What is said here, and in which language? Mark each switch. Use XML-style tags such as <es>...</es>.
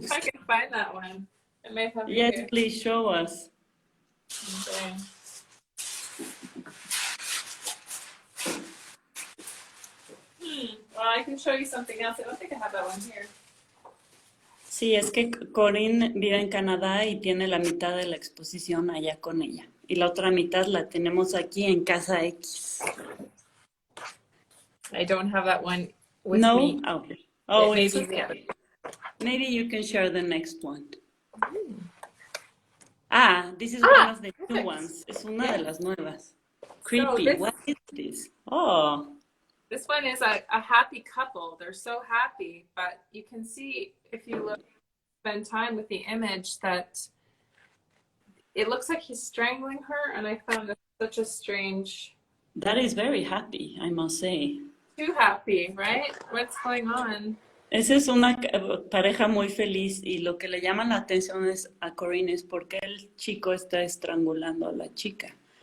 <en>see if I can find that one. It may have Yes, here. please show us. Okay. Well, I can show you something else. I don't think I have that one here.</en> <es>Sí, es que Corinne vive en Canadá y tiene la mitad de la exposición allá con ella. Y la otra mitad la tenemos aquí en Casa Equis.</es> <en>I don't have that one with No? me. Oh, Maybe, it's okay. Maybe you can share the next one. This is one of the new ones.</en> <es>Es una de las nuevas.</es> <en>Creepy. So What is this? Oh. This one is a happy couple. They're so happy, but you can see if you spend time with the image that it looks like he's strangling her, and I found that such a strange. That is very happy, I must say. Too happy, right? What's going on?</en> <es>Esa es una pareja muy feliz y lo que le llama la atención a Corinne es porque el chico está estrangulando a la chica.</es>